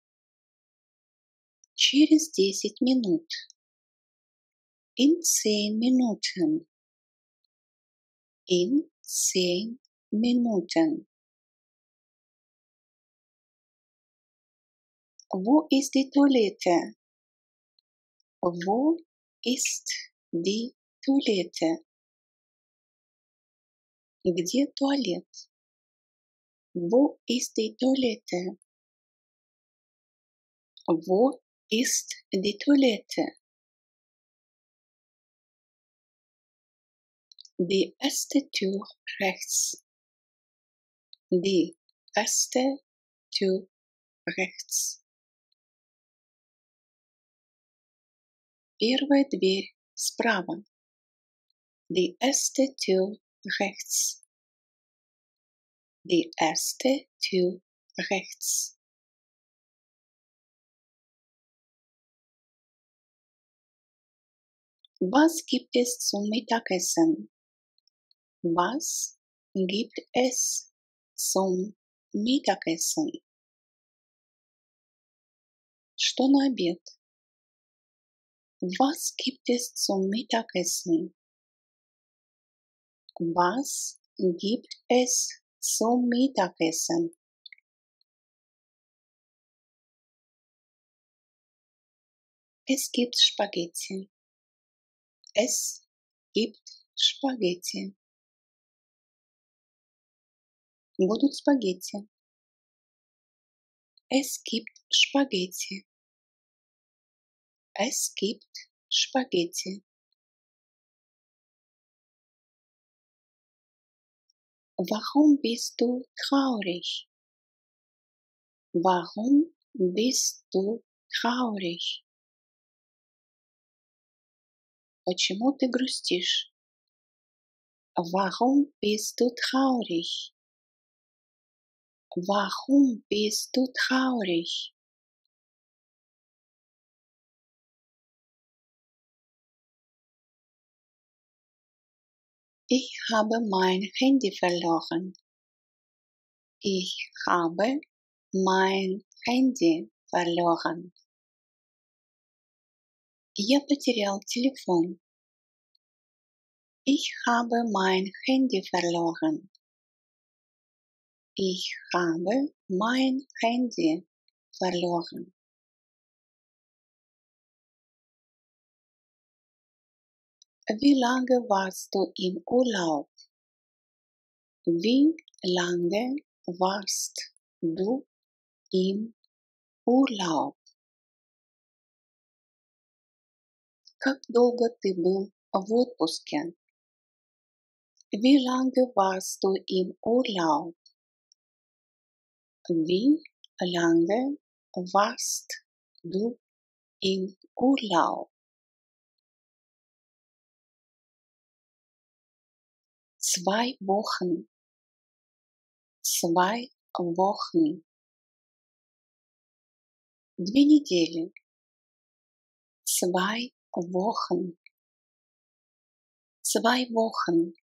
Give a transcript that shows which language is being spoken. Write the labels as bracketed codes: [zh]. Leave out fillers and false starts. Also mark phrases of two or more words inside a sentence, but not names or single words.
[ru] Через 10 минут. [de] In 10 Minuten. In 10 Minuten. Wo ist die Toilette? Wo ist die Toilette? [ru] Где туалет? [de] Wo ist die Toilette? Wo ist die Toilette? Die erste Tür rechts. Die erste Tür rechts. [ru] Первая дверь справа. [de] Die erste Tür rechts. Die erste Tür rechts. Was gibt es zum Mittagessen? Was gibt es zum Mittagessen? [ru] Что на обед? [de] Was gibt es zum Mittagessen? Was gibt es zum Mittagessen? Es gibt Spaghetti. Es gibt Spaghetti. [ru] Будут спагетти. [de] Es gibt Spaghetti. Es gibt Spaghetti. Warum bist du traurig? Warum bist du traurig? [ru] Почему ты грустишь? [de] Warum bist du traurig? Warum bist du traurig? Ich habe mein Handy verloren. Ich habe mein Handy verloren. [ru] Я потерял телефон. [de] Ich habe mein Handy verloren. Ich habe mein Handy verloren. Wie lange warst du im Urlaub? Wie lange warst du im Урlaуб? [ru] Как долго ты был в отпуске? [de] Wie lange warst du im Urlaub? Wie lange warst du im Urlaub? 2 Wochen, 2 Wochen, 2 недели, 2 Wochen, 2 Wochen.